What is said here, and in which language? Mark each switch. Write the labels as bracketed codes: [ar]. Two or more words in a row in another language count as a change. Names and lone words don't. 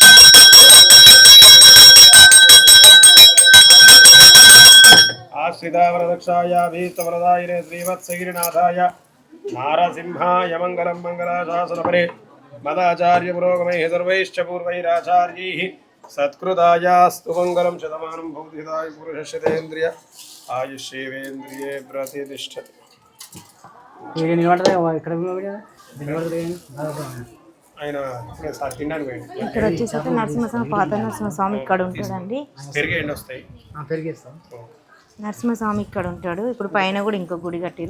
[sa] आश्रितावरदक्षायाभीष्टवरदायिने श्रीवत्सगिरिनाथाय नारसिंहाय मङ्गलं मङ्गलाशासनपरे मदाचार्य पुरोगमैः सर्वैश्च पूर्वैराचार्यैः सत्कृतायास्तु मङ्गलं शतमानं भवतिदाय पुरुषस्येन्द्रिय आयुष्येवेन्द्रिये प्रतिष्ठते। [te] ఇక్కడ వచ్చేసి నరసింహస్వామి పాత నరసింహస్వామి ఇక్కడ ఉంటాడండి. నరసింహస్వామి ఇక్కడ ఉంటాడు. ఇప్పుడు పైన కూడా ఇంకో గుడి కట్టిరు.